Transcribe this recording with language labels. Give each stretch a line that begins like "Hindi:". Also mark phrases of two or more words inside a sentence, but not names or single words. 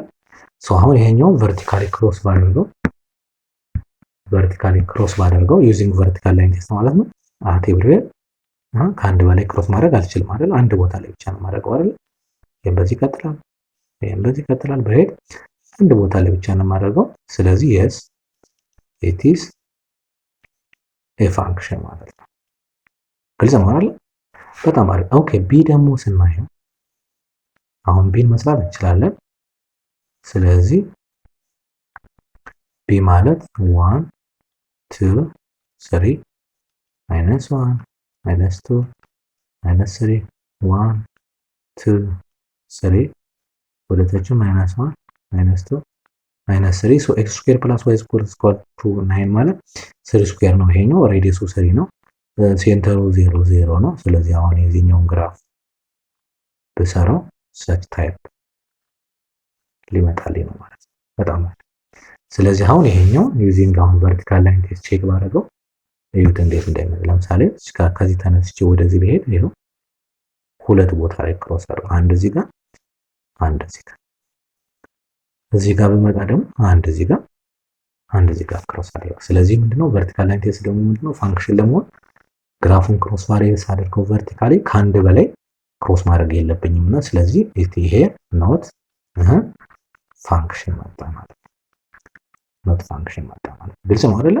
Amharic: ሶ አሁን ይሄኛው
English: vertically cross
Amharic: ባደርገው
English: using vertical line test
Amharic: ማለት ነው።
English: at everywhere
Amharic: ከአንድ በላይ ክሮስ ማድረግ አልችልም አይደል? አንድ ቦታ ላይ ብቻ ነው ማድረገው አይደል? ይሄን በዚህ ይቀጥላል፣ ይሄን በዚህ ይቀጥላል። በሄድ አንድ ቦታ ላይ ብቻ ነው ማድረገው። ስለዚህ
English: yes it is a function
Amharic: ማለት ነው። ግልጽ ነው አይደል? በጣም አሪፍ። ኦኬ ቢ ደግሞ ስናየው አሁን ቢን መስራት እንችላለን። ስለዚህ ቢ ማለት 1 2 3
English: minus 1 minus 2 minus 3
Amharic: 1 2 3 ወደታች
English: minus 1 minus 2 minus 3 so x square plus y square is equal to 9
Amharic: ማለት 3 ስኩዌር ነው። ይሄኛው ሬዲየሱ 3 ነው። ሴንተሩ 0 0 ነው። ስለዚህ አሁን የዚህኛውን ግራፍ በሰራው
English: such type
Amharic: ሊመጣልኝ ነው ማለት ነው። በጣም ማለት ስለዚህ አሁን ይሄኛው ዩዚንግ አሁን
English: vertical line test check
Amharic: ባደረገው እዩት እንዴት እንደሚመጣ። ለምሳሌ ከዚህ ተነስቼ ወደዚህ ብሄድ ይሄው ሁለት ቦታ ላይ ክሮስ አድርገው አንድ እዚህ ጋር አንድ እዚህ ጋር እዚህ ጋር በመጣ ደግሞ አንድ እዚህ ጋር ክሮስ አድርገው። ስለዚህ ምንድነው
English: vertical line test
Amharic: ደግሞ ምንድነው ፋንክሽን ለመሆን ግራፉን
English: cross variance
Amharic: አድርገው ቨርቲካሊ ከአንድ በላይ ክሮስ ማድረግ የለብኝም እና ስለዚህ ይሄ
English: not function
Amharic: መጣ ማለት ነው።
English: not function
Amharic: መጣ ማለት ግልጽ ነው አይደለ?